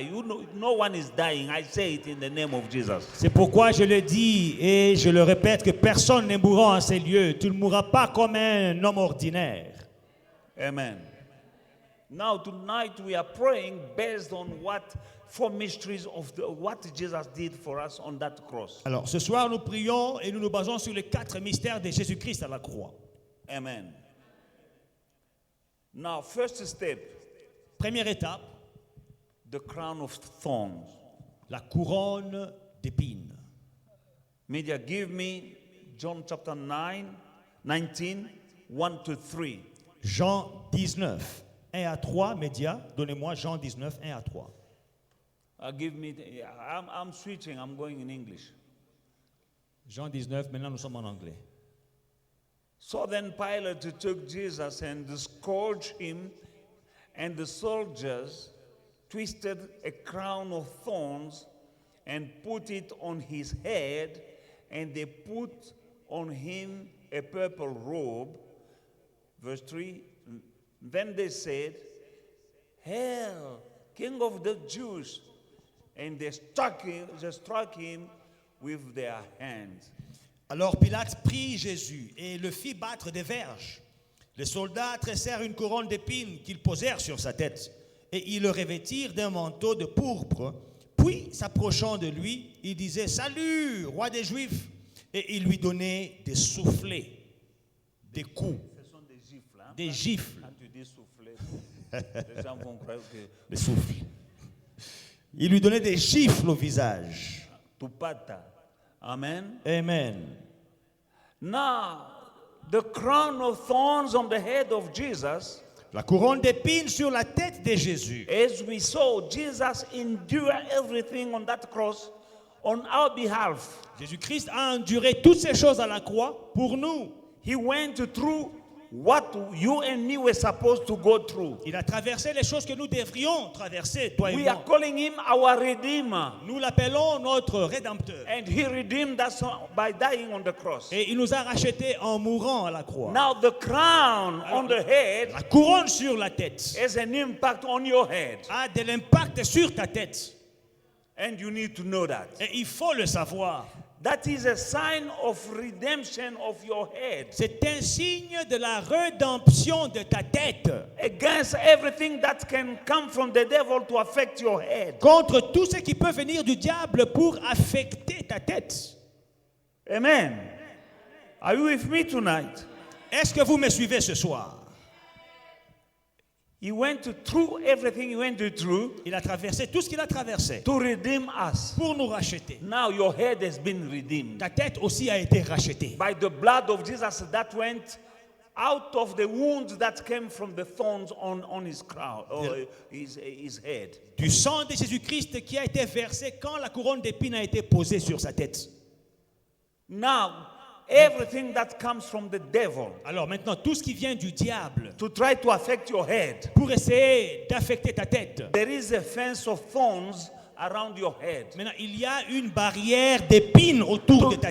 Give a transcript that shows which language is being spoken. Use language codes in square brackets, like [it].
[en] You know, no one is dying. I say it in the name of Jesus. [fr] C'est pourquoi je le dis et je le répète que personne ne mourra en ces lieux. Tu ne mourras pas comme un homme ordinaire. [en] Amen. Now tonight we are praying based on what 4 mysteries of what Jesus did for us on that cross. [fr] Alors, ce soir, nous prions et nous nous basons sur les 4 mystères de Jésus-Christ à la croix. Amen. [en] Now, first step, [fr] Première étape, [en] the crown of thorns. [fr] la couronne d'épines. [en] Media, give me John chapter 19, 1 to 3. [fr] Jean 19, 1 à 3, médias, donnez-moi Jean 19, 1 à 3. [en] I'm switching, I'm going in English. [fr] Jean 19, maintenant nous sommes en anglais. [en] So then Pilate took Jesus and scourged him, and the soldiers twisted a crown of thorns and put it on his head, and they put on him a purple robe. Verse 3, then they said, "Hail, King of the Jews!" And they struck him with their hands. [fr] Alors Pilate prit Jésus et le fit battre des verges. Les soldats tressèrent une couronne d'épines qu'ils posèrent sur sa tête, et ils le revêtirent d'un manteau de pourpre. Puis, s'approchant de lui, il disait: Salut, roi des Juifs! Et il lui donnait des soufflets, des coups, Ce sont des gifles. Hein? des gifles, Quand tu dis souffler, les gens vont croire que des souffles. Il lui donnait des gifles au visage. tu pata. Amen. Amen. [en] Now, the crown of thorns on the head of Jesus, [fr] La couronne d'épines sur la tête de Jésus. [en] as we saw, Jesus endured everything on that cross on our behalf. [fr] Jésus-Christ a enduré toutes ces choses à la croix pour nous. [en] He went through what you and me were supposed to go through. [fr] Il a traversé les choses que nous devrions traverser, toi et [en] We are [fr] moi. [en] calling him our Redeemer. [fr] Nous l'appelons notre Rédempteur. [en] And he redeemed us by dying on the cross. [fr] Et il nous a rachetés en mourant à la croix. [en] Now the crown on the head [fr] La couronne sur la tête [en] has an impact on your head. [fr] a de l'impact sur ta tête. [en] And you need to know that. [fr] Et il faut le savoir. [en] That is a sign of redemption of your head [fr] C'est un signe de la rédemption de ta tête [en] against everything that can come from the devil to affect your head. [fr] contre tout ce qui peut venir du diable pour affecter ta tête. [en] Amen. Are you with me tonight? [fr] Est-ce que vous me suivez ce soir? [en] He went through everything he went through [fr] Il a traversé tout ce qu'il a traversé [en] to redeem us. [fr] pour nous racheter. [en] Now your head has been redeemed [fr] Ta tête aussi a été rachetée [en] by the blood of Jesus that went out of the wounds that came from the thorns on his crown or his head. [fr] du sang de Jésus-Christ qui a été versé quand la couronne d'épines a été posée sur sa tête. [en] Now, everything that comes from the devil [fr] Alors maintenant, tout ce qui vient du diable [en] to try to affect your head, [fr] pour essayer d'affecter ta tête. [en] there is a fence of thorns around your head [fr] Maintenant, il y a une barrière d'épines autour de ta